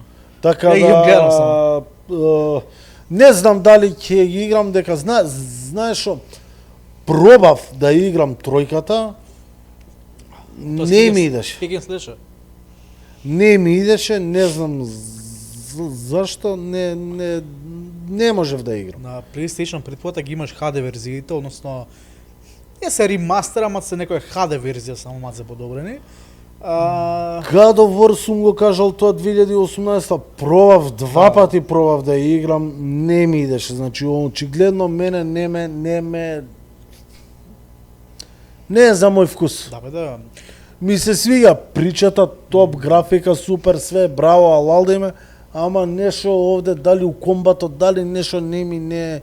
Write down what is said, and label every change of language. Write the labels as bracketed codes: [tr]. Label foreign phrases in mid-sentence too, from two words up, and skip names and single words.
[mk] Така да, не знам дали ќе ги играм, дека знаеш шо, пробав да играм тројката, не ми идеше. Ќе ги следеше. Не ми идеше, не знам зашто, не можев да играм. На PlayStation предпота ги имаш HD верзиите, односно не се ремастер, ама се некоја HD верзија само маце подобрени. God of War сум го кажал тоа 2018, пробав два пати да играм, не ми идеше. Значи очигледно мене не е за мој вкус. Да бе, да. [sr] Ми се свига причата, [mk] топ графика, супер све, браво, алал да име, ама нешто овде дали у комбатот, дали нешто не